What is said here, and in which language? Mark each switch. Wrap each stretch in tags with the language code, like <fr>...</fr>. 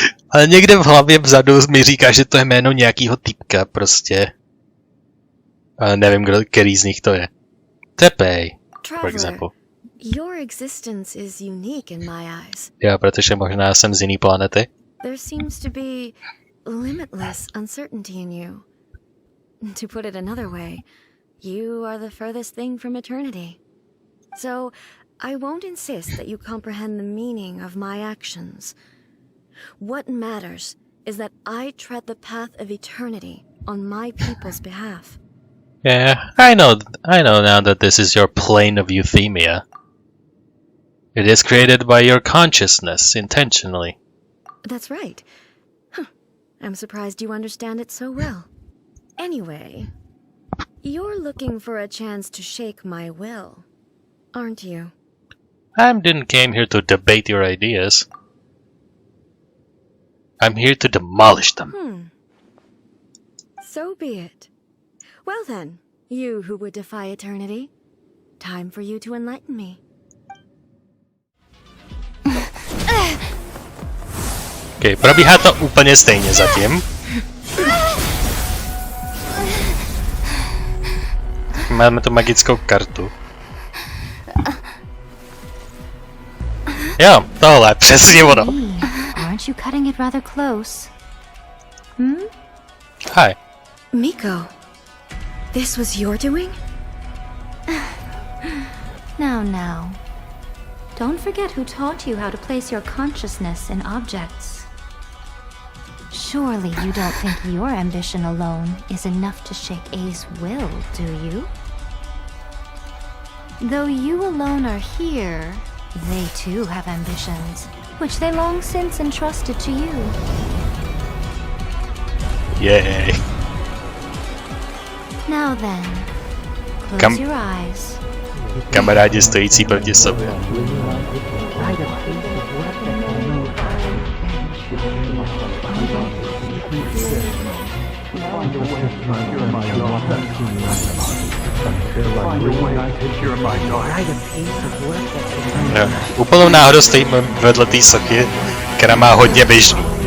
<cs>Ale někde v hlavě vzadu mi říká, že to je jméno nějakýho týpka, prostě. Ale nevím, který z nich to je.</cs> <en>Tepej, for example. Your existence is unique in my eyes.</en> <cs>Jo, protože možná jsem z jiný planety.</cs> <en>There seems to be limitless uncertainty in you. To put it another way, you are the furthest thing from eternity. So, I won't insist that you comprehend the meaning of my actions. What matters is that I tread the path of eternity on my people's behalf. Yeah, I know now that this is your plane of Euthymia. It is created by your consciousness, intentionally. That's right. Huh. I'm surprised you understand it so well. Anyway, you're looking for a chance to shake my will, aren't you? I didn't came here to debate your ideas. I'm here to demolish them. So be it. Well then, you who would defy eternity, time for you to enlighten me.</en> <cs>Okay, probíhá to úplně stejně zatím. Máme tu magickou kartu. Jo, tohle, přesně ono.</cs> <en>Aren't you cutting it rather close? Hi. Miko, this was your doing? Now. Don't forget who taught you how to place your consciousness in objects. Surely you don't think your ambition alone is enough to shake A's will, do you? Though you alone are here, they too have ambitions, which they long since entrusted to you. Yay. Now then, close your eyes.</en> <cs>Kamarádi stojící proti sobě. No, úplnou náhodou stojím vedle té sochy, která má hodně běžný.</cs>